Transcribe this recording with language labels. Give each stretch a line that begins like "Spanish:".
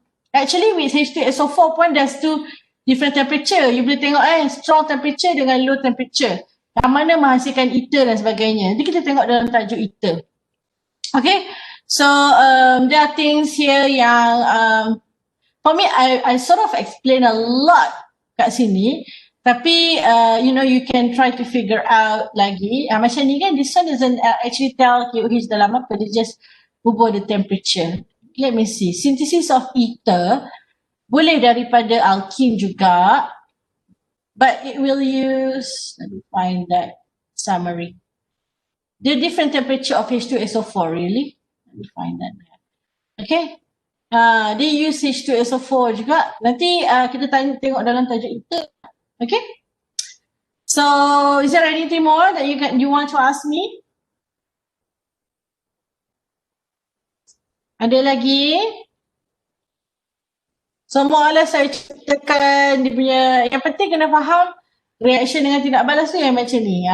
English: Actually with H2SO4
Malay: pun
English: there's two different temperature. You
Malay: boleh tengok
English: strong temperature
Malay: dengan
English: low temperature.
Malay: Yang mana menghasilkan ether dan sebagainya. Jadi kita tengok dalam tajuk ether.
English: Okay? So there are things here yang for me I sort of explain a lot
Malay: kat sini. Tapi
English: you can try to figure out
Malay: lagi. Macam ni kan,
English: this one doesn't actually tell KOH
Malay: dalam apa,
English: they just
Malay: ubah
English: the temperature. Let me see. Synthesis of ether boleh daripada alkene
Malay: juga,
English: but it will use, let me find that summary. The different temperature of H2SO4, really? Let me find that. Okay. They use H2SO4
Malay: juga. Nanti kita tengok dalam tajuk ether.
English: Okay. So, is there anything more that you want to ask me?
Malay: Ada lagi? So more or less saya ceritakan dia punya, yang penting kena faham reaction dengan tindak balas tu yang macam ni.